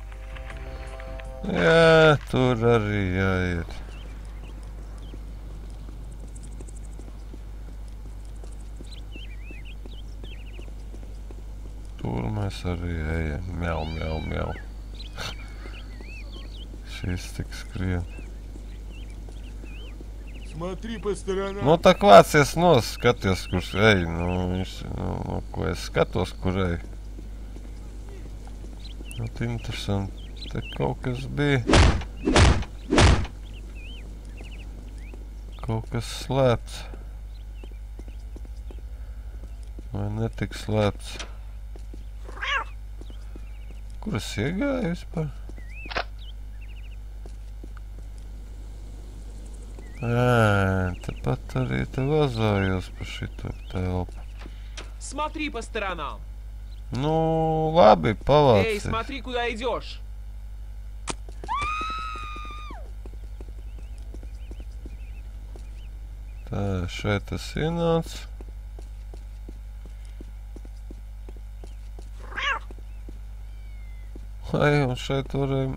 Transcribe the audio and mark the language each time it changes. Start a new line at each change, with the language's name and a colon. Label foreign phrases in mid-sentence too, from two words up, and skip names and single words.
Latvian: Jā, tur arī jāiet. Tur mēs arī ejam. Mjau, mjau, mjau. Šis tik skrien.
Russian: Смотри по сторонам.
Latvian: Nu, tā vācies nos, skaties, kurš ej. Viņš, ko es skatos, kur ej. Interesanti. Te kaut kas bija. Kaut kas slēpts. Vai netik slēpts? Kur es iegāju vispār? Tepat arī te vazājos pa šito telpu.
Russian: Смотри по сторонам.
Latvian: Nu, labi, pavācies.
Russian: Эй, смотри, куда идешь.
Latvian: Tā, šeit es ienācu. Ai, un šeit varējām...